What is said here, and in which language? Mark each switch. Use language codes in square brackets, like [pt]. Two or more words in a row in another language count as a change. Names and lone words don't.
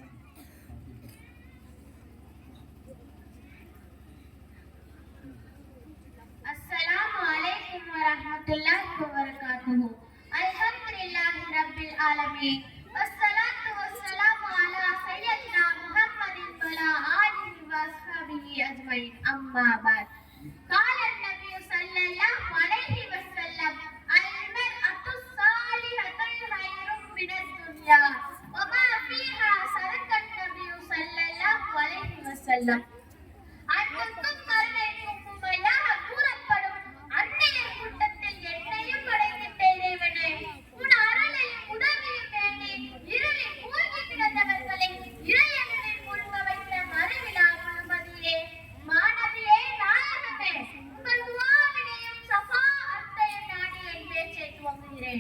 [ar] السلام عليكم ورحمة الله وبركاته. الحمد لله رب العالمين. والصلاة والسلام على سيدنا محمد وعلى آله وصحبه أجمعين. أما بعد. قال النبي صلى الله عليه وسلم المرأة الصالحة خير من الدنيا وما فيها. صدق النبي صلى الله عليه وسلم. [ta] அன்னைக்கும் கருணைக்கும் உண்மையாக கூறப்படும் அன்னையர் கூட்டத்தில் என்னையும் படைத்திட்ட இறைவனே, உன் அருளையும் உதவியும் வேண்டி இருளில் மூழ்கி கிடந்தவர்களை இறையனில் முழுங்க வைத்த மறுவிழா முழுமதியே, மாணவியே, நாயகமே, உங்கள் துஆவினையும் ஸஃபாஅத்தையும் நாடி என் பேச்சை துவங்குகிறேன்.